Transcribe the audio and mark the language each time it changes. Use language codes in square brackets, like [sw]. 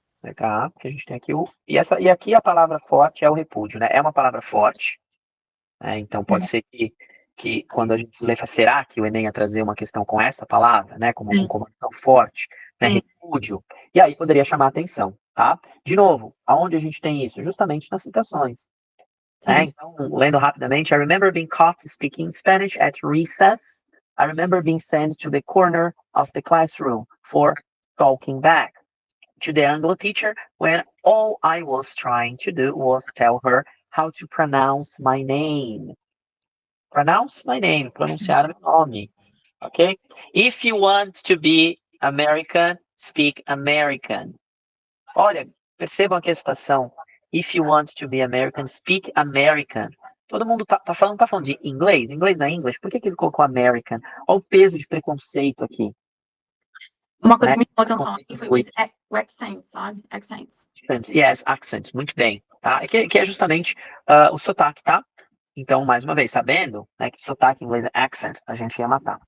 [pt] Letra A, porque a gente tem aqui e aqui a palavra forte é o repúdio, né? É uma palavra forte. Né? Então pode ser que quando a gente lê, será que o Enem ia trazer uma questão com essa palavra, né? Como um comando tão forte, né? Repúdio. E aí poderia chamar a atenção, tá? De novo, aonde a gente tem isso? Justamente nas citações. Então, lendo rapidamente, [en] I remember being caught speaking Spanish at recess. I remember being sent to the corner of the classroom for talking back to the Anglo teacher when all I was trying to do was tell her how to pronounce my name. Pronounce my name, [pt] pronunciar meu nome. [en] Ok? If you want to be American, speak American. [pt] Olha, percebam aqui a citação. [en] If you want to be American, speak American. [pt] Todo mundo tá falando de inglês? Inglês não é English? Por que ele colocou American? Olha o peso de preconceito aqui. Uma coisa que me chamou a atenção aqui foi o accent, sabe? [en] Accents. Yes, accents. [pt] Muito bem. Tá? Que é justamente o sotaque, tá? Então, mais uma vez, sabendo, né, que sotaque em inglês é accent, a gente ia matar.